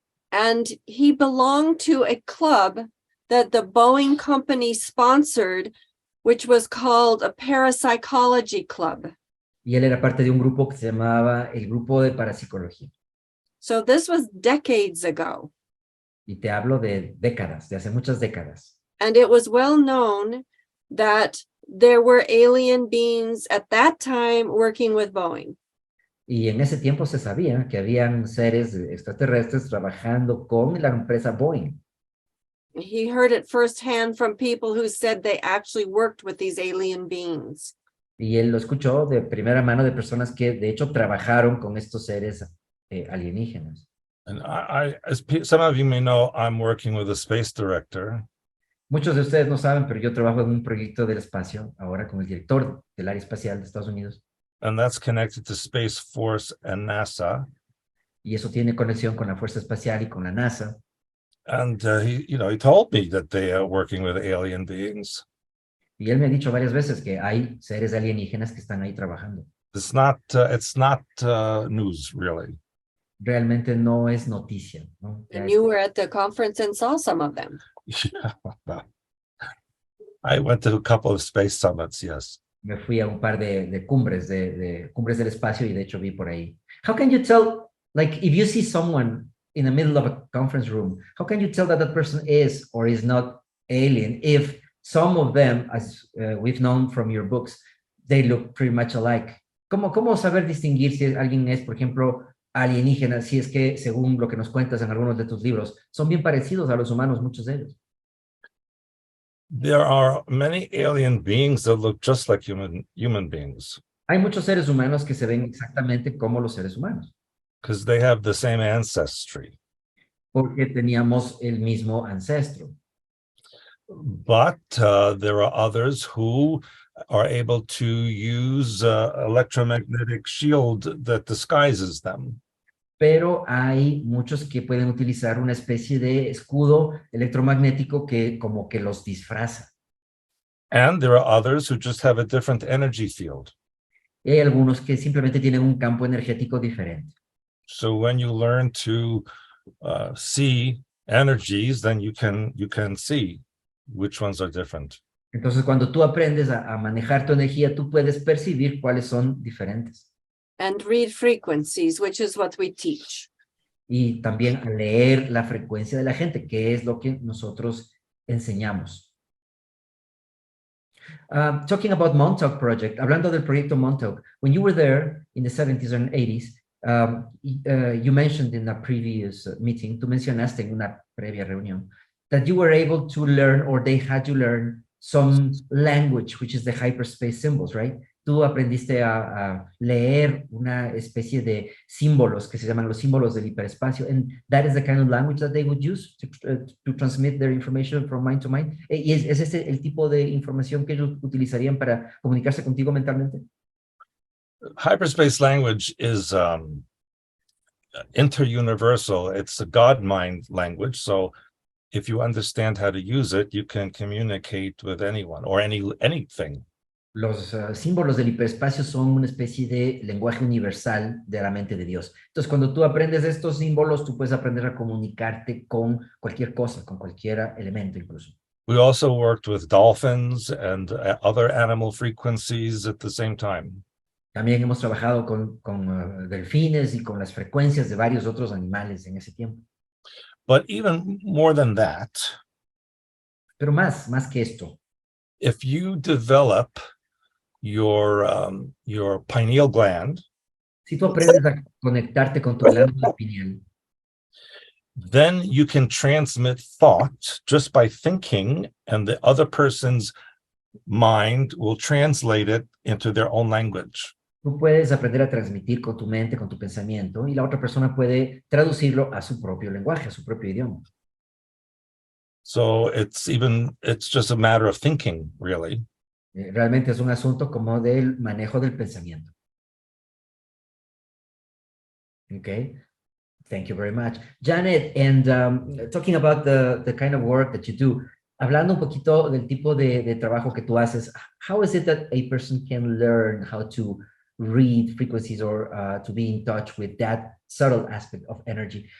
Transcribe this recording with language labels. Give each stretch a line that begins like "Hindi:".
English: and he belonged to a club that the Boeing company sponsored, which was called a parapsychology club.
Spanish: y él era parte de un grupo que se llamaba el Grupo de Parapsicología.
English: So this was decades ago.
Spanish: Y te hablo de décadas, de hace muchas décadas.
English: And it was well known that there were alien beings at that time working with Boeing.
Spanish: Y en ese tiempo se sabía que habían seres extraterrestres trabajando con la empresa Boeing.
English: He heard it firsthand from people who said they actually worked with these alien beings.
Spanish: Y él lo escuchó de primera mano de personas que de hecho trabajaron con estos seres alienígenas.
English: And some of you may know, I'm working with a space director.
Spanish: Muchos de ustedes no saben, pero yo trabajo en un proyecto del espacio ahora con el director del área espacial de Estados Unidos.
English: And that's connected to Space Force and NASA.
Spanish: Y eso tiene conexión con la Fuerza Espacial y con la NASA.
English: And he told me that they are working with alien beings.
Spanish: Y él me ha dicho varias veces que hay seres alienígenas que están ahí trabajando.
English: It's not news, really.
Spanish: Realmente no es noticia, ¿no? Ya
English: And es- you were at the conference and saw some of them. Yeah. I went to a couple of space summits, yes.
Spanish: Me fui a un par de cumbres, de cumbres del espacio y de hecho vi por ahí.
English: How can you tell, like, if you see someone in the middle of a conference room, how can you tell that that person is or is not alien if some of them, as we've known from your books, they look pretty much alike?
Spanish: ¿Cómo saber distinguir si alguien es, por ejemplo, alienígena, si es que, según lo que nos cuentas en algunos de tus libros, son bien parecidos a los humanos, muchos de ellos?
English: There are many alien beings that look just like human beings
Spanish: Hay muchos seres humanos que se ven exactamente como los seres humanos,
English: because they have the same ancestry.
Spanish: porque teníamos el mismo ancestro.
English: But there are others who are able to use electromagnetic shield that disguises them.
Spanish: Pero hay muchos que pueden utilizar una especie de escudo electromagnético que como que los disfraza.
English: And there are others who just have a different energy field.
Spanish: Y hay algunos que simplemente tienen un campo energético diferente.
English: So when you learn to see energies, then you can see which ones are different.
Spanish: Entonces, cuando tú aprendes a manejar tu energía, tú puedes percibir cuáles son diferentes.
English: And read frequencies, which is what we teach.
Spanish: Y también a leer la frecuencia de la gente, que es lo que nosotros enseñamos.
English: Talking about Montauk Project,
Spanish: hablando del proyecto Montauk,
English: when you were there in the 70s and 80s, you mentioned in a previous meeting,
Spanish: tú mencionaste en una previa reunión,
English: that you were able to learn, or they had you learn, some language, which is the hyperspace symbols, right?
Spanish: Tú aprendiste a leer una especie de símbolos que se llaman los símbolos del hiperespacio,
English: and that is the kind of language that they would use to transmit their information from mind to mind.
Spanish: ¿Y es este el tipo de información que ellos utilizarían para comunicarse contigo mentalmente?
English: Hyperspace language is interuniversal. It's a God mind language. So if you understand how to use it, you can communicate with anyone or anything.
Spanish: Los símbolos del hiperespacio son una especie de lenguaje universal de la mente de Dios. Entonces, cuando tú aprendes estos símbolos, tú puedes aprender a comunicarte con cualquier cosa, con cualquier elemento incluso.
English: We also worked with dolphins and other animal frequencies at the same time.
Spanish: También hemos trabajado con delfines y con las frecuencias de varios otros animales en ese tiempo.
English: But even more than that,
Spanish: Pero más que esto,
English: if you develop your pineal gland,
Spanish: si tú aprendes a conectarte con tu glándula pineal,
English: then you can transmit thought just by thinking, and the other person's mind will translate it into their own language.
Spanish: tú puedes aprender a transmitir con tu mente, con tu pensamiento, y la otra persona puede traducirlo a su propio lenguaje, a su propio idioma.
English: So it's just a matter of thinking, really.
Spanish: Realmente es un asunto como del manejo del pensamiento.
English: Okay. Thank you very much. Janet, and talking about the kind of work that you do,
Spanish: hablando un poquito del tipo de trabajo que tú haces,
English: how is it that a person can learn how to read frequencies or to be in touch with that subtle aspect of energy?